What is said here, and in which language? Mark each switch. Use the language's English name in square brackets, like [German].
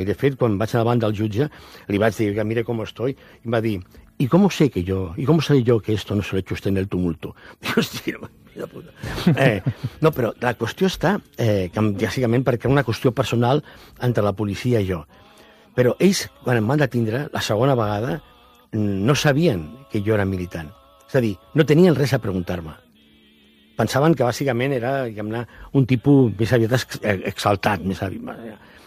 [Catalan] I, de fet, quan vaig davant del jutge, li vaig dir, mira com estoy, i em va dir, [Spanish] ¿y cómo sé que yo? ¿Y cómo sé yo que esto no se lo he hecho usted en el tumulto? [Catalan] Dic, hostia, mira puta. No, però la qüestió està, que, bàsicament, perquè era una qüestió personal entre la policia i jo. Però ells, quan em van detindre, la segona vegada, no sabien que jo era militant. És a dir, no tenien res a preguntar-me. Pensaven que, bàsicament, era un tipus més aviat exaltat. Més aviat.